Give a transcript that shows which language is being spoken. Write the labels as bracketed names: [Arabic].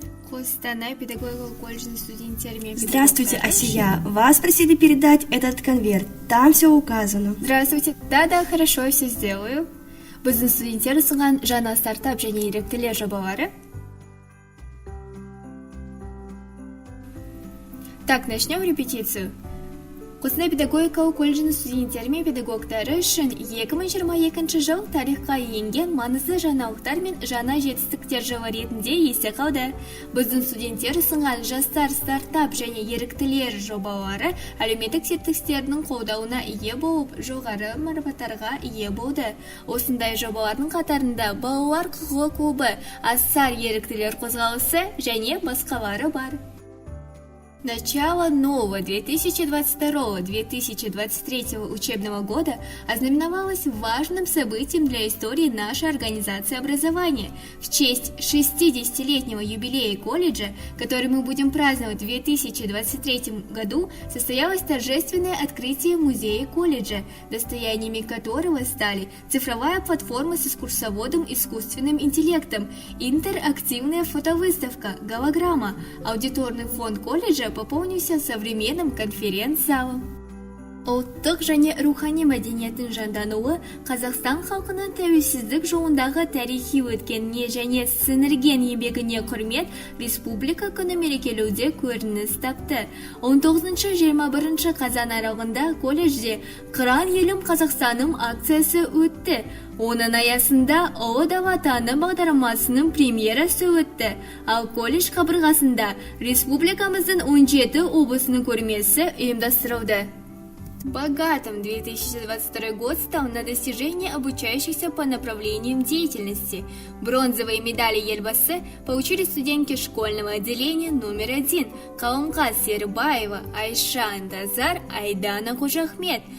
[Kazakh] Костанай педагогикалық колледждің студенттерімен. [Russian] Здравствуйте, Асия. Вас просили передать этот конверт. Там все указано. Здравствуйте. Да, хорошо, я все сделаю. [Kazakh] Біздің студенттер ұсынған жаңа стартап және еріктілер жобалары. [Russian] Так, начнем репетицию. [Kazakh] Қостанай педагогикалық колледжінің студенттері мен педагогтары үшін 2022 жыл тарихқа енген маңызды жаңалықтар мен жаңа жетістіктер жылы ретінде есте қалды. Біздің студенттер ұсынған жастар стартап және еріктілер жобалары әлеуметтік серіктестердің қолдауына ие болып, жоғары марапаттарға ие болды. Осындай жобалардың қатарында балалар құқығы клубы, Асар еріктілер қозғалысы және басқалары бар. [Russian] Начало нового 2022-2023 учебного года ознаменовалось важным событием для истории нашей организации образования. В честь 60-летнего юбилея колледжа, который мы будем праздновать в 2023 году, состоялось торжественное открытие музея колледжа, достояниями которого стали цифровая платформа с экскурсоводом искусственным интеллектом, интерактивная фотовыставка, голограмма, аудиторный фонд колледжа пополнился современным конференц-залом. [Kazakh] Ұлттық және рухани мәдениеттің жандануы Қазақстан халқының тәуелсіздік жолындағы тарихи өткеніне және сіңірген еңбегіне құрмет Республика күні мерекелеуде көрініс тапты. 19-21 қазан аралығында колледжде «Қыран елім Қазақстаным» акциясы өтті. Оның аясында Ұлы дала таным бағдарламасының премьерасы өтті, ал колледж қабырғасында республикамыздың 17 облысының көрмесі ұйымдастырылды. [Russian] Богатым 2022 год стал на достижение обучающихся по направлениям деятельности. Бронзовые медали Елбасы получили студентки школьного отделения номер 1 Калымқас Сербаева, Айша Андазар, Айдана Хужахмед.